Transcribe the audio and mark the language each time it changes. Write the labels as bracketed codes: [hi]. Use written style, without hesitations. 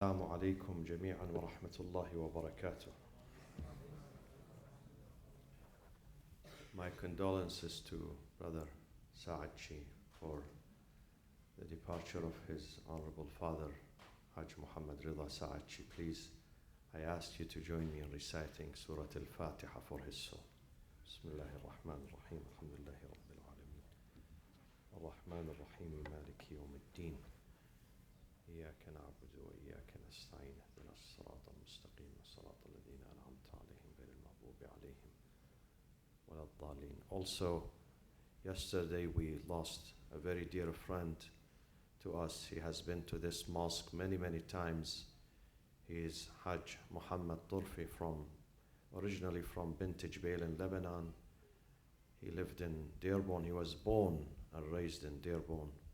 [ar] عليكم جميعا ورحمة الله وبركاته. [en] My condolences to Brother Saadchi for the departure of his honorable father, Hajj Muhammad Rida Saadchi. Please, I ask you to join me in reciting Surat Al-Fatiha for his soul. [ar] Bismillahir Rahmanir Rahim. Alhamdulillahi Rabbil Alameen. Ar-Rahman Ar-Rahim. Maliki Yawmiddin. إياك نعبد وإياك نستعين اهدنا الصراط المستقيم صراط الذين أنعمت عليهم غير المغضوب عليهم ولا الضالين. [en] Also, yesterday we lost a very dear friend to us. He has been to this mosque many times. He is Hajj Muhammad Turfi, originally from Bint Jbail in Lebanon. He lived in Dearborn. He was born and raised in Dearborn.